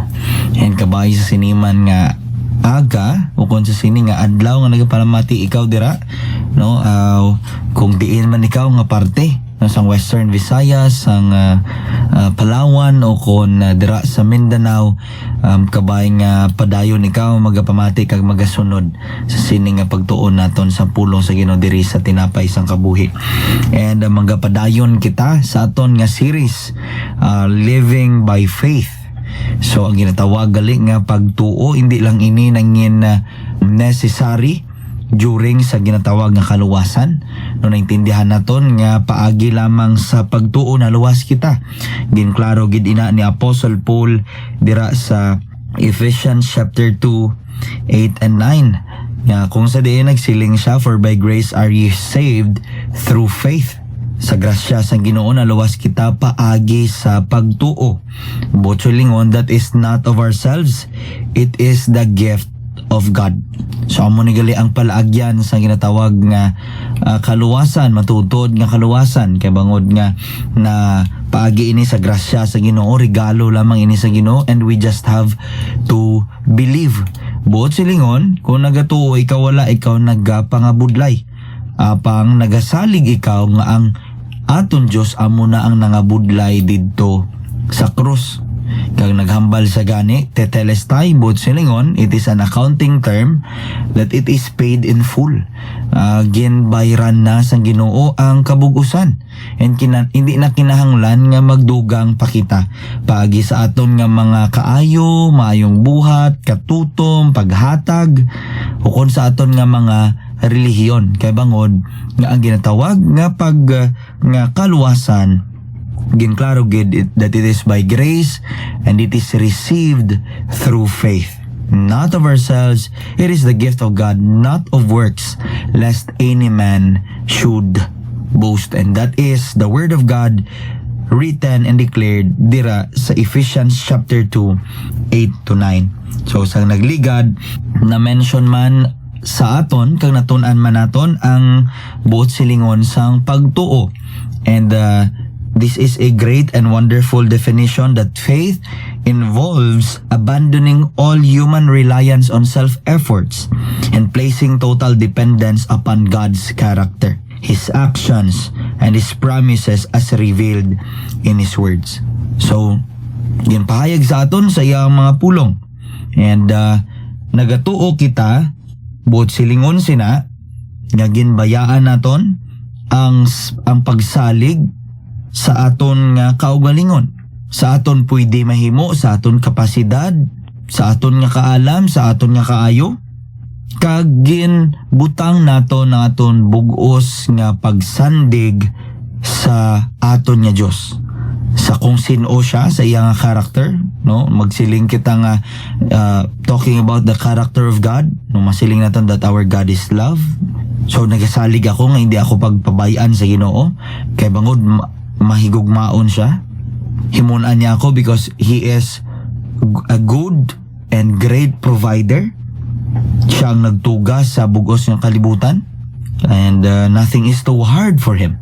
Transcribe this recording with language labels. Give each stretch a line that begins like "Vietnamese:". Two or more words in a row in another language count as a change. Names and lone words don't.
Hiligaynon: And kabay sa siniman nga aga o kung sa sini nga adlaw nga nagapalamati ikaw dira, no, kung diin man ikaw nga parte no, sang Western Visayas, sang Palawan o kung dira sa Mindanao, kabay nga padayon ikaw magapamati kag magasunod sa sini nga pagtuon naton sa pulong sa Ginoo diri sa tinapay sang kabuhi. And magapadayon kita sa aton nga series, Living by Faith. So ang ginatawag gali nga pagtuo hindi lang ini nangin necessary during sa ginatawag nga kaluwasan, no, naintindihan naton nga paagi lamang sa pagtuo na luwas kita. Ginklaro gid ina ni Apostle Paul dira sa Ephesians chapter 2, 8 and 9 nga kung sa diin nagsiling siya,
English: for by grace are ye saved through faith.
Hiligaynon: Sa grasya sa Ginoo na luwas kita paagi sa pagtuo. Botsulingon,
English: that is not of ourselves, it is the gift of God.
Hiligaynon: So amo ni gali ang palaagyan sa ginatawag nga kaluwasan, matutod nga kaluwasan, kay bangod nga na paagi ini sa grasya sa Ginoo, regalo lamang ini sa Ginoo,
English: and we just have to believe.
Hiligaynon: Botsulingon, kung nagatuo ikaw wala ikaw nagapangabudlay, apang nagasalig ikaw nga ang aton Dios amo na ang nangabudlay didto sa krus. Kag naghambal sa gani tetelestai botsulingon,
English: it is an accounting term that it is paid in full.
Hiligaynon: Ginbayran na sang Ginoo ang kabugusan, and hindi na kinahanglan nga magdugang pakita paagi sa aton nga mga kaayo, maayong buhat, katutom, paghatag o kon sa aton nga mga relihiyon. Kay bangod nga ang ginatawag nga nga kaluwasan, ginklaro gid
English: that it is by grace and it is received through faith, not of ourselves, it is the gift of God, not of works, lest any man should boast. And that is the word of God written and declared
Hiligaynon: dira sa
English: Ephesians chapter 2, 8 to 9.
Hiligaynon: So sa nagligad na mention man sa aton kag natun-an man naton ang buot silingon sang pagtuo.
English: And this is a great and wonderful definition that faith involves abandoning all human reliance on self-efforts and placing total dependence upon God's character, His actions, and His promises as revealed in His words. So,
Hiligaynon: ginpahayag sa aton sa iyang mga pulong. And nagatuo kita buot silingon sina nga ginbayaan naton ang pagsalig sa aton nga kaugalingon, sa aton pwede mahimo, sa aton kapasidad, sa aton nga kaalam, sa aton nga kaayo, kag ginbutang naton ang aton bugos nga pagsandig sa aton nga Dios, sa kung sino siya, sa iyang character, no? Magsiling kita nga
English: talking about the character of God,
Hiligaynon: no? Masiling naton
English: that our God is love.
Hiligaynon: So nagasalig ako nga hindi ako pagpabayaan sa Ginoo, kay bangod mahigugmaon siya. Himunan niya ako
English: because He is a good and great provider.
Hiligaynon: Siya ang nagtugas sa bugos ng kalibutan,
English: and nothing is too hard for Him.